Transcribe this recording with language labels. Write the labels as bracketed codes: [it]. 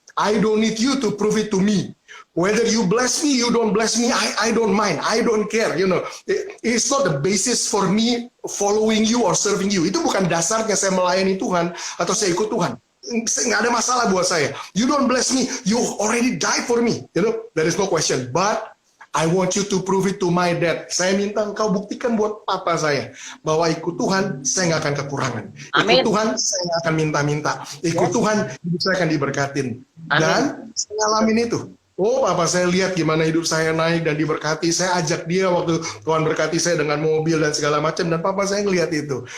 [en] I don't need you to prove it to me. Whether you bless me, you don't bless me, I don't mind, I don't care, you know. It's not the basis for me following you or serving you. [id] Itu bukan dasarnya saya melayani Tuhan atau saya ikut Tuhan. Nggak ada masalah buat saya. [en] You don't bless me, you already died for me, you know. There is no question. But I want you to prove it to my dad. [id] Saya minta engkau buktikan buat papa saya bahwa ikut Tuhan saya nggak akan kekurangan. Ikut Tuhan saya nggak akan minta-minta. Ikut Tuhan hidup saya akan diberkatin. Dan saya ngalamin itu. Papa saya lihat gimana hidup saya naik dan diberkati. Saya ajak dia waktu Tuhan berkati saya dengan mobil dan segala macam, dan papa saya ngelihat itu.